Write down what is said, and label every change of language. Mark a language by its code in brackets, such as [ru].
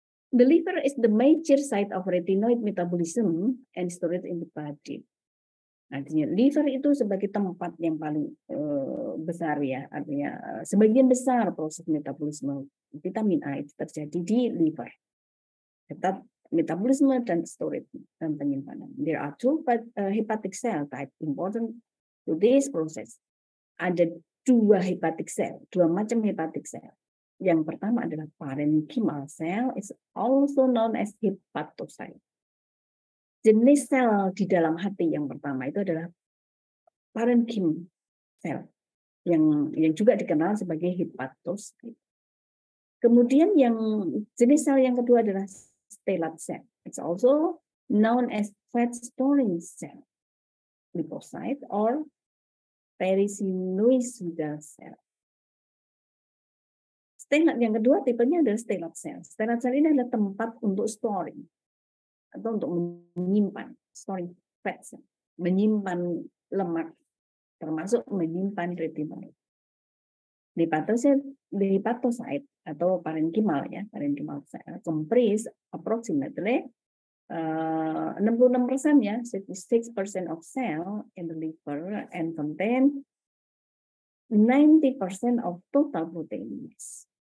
[en] The liver is the major site of retinoid metabolism and storage in the body. [id] Artinya liver itu sebagai tempat yang paling besar ya, artinya sebagian besar proses metabolisme vitamin A itu terjadi di liver. Tetap metabolisme dan storage dan penyimpanan. [en] There are two hepatic cell type important to this process. [id] Ada dua hepatic cell, dua macam hepatic cell. Yang pertama adalah parenchymal cell, [en] is also known as hepatocyte. [id] Jenis sel di dalam hati yang pertama itu adalah parenchymal cell, yang juga dikenal sebagai hepatocyte. Kemudian yang jenis sel yang kedua adalah stellate cell. [en] It's also known as fat storing cell, lipocyte or perissinoidal cell. [id] Stellate yang kedua tipenya adalah stellate cell. Stellate cell ini adalah tempat untuk storing atau untuk menyimpan, storing fat cell, menyimpan lemak, termasuk menyimpan retinol. [en] Hepatocyte atau parenchymal ya, parenchymal cell comprise approximately 66% ya, 66% of cell in the liver and contain 90% of total protein mass.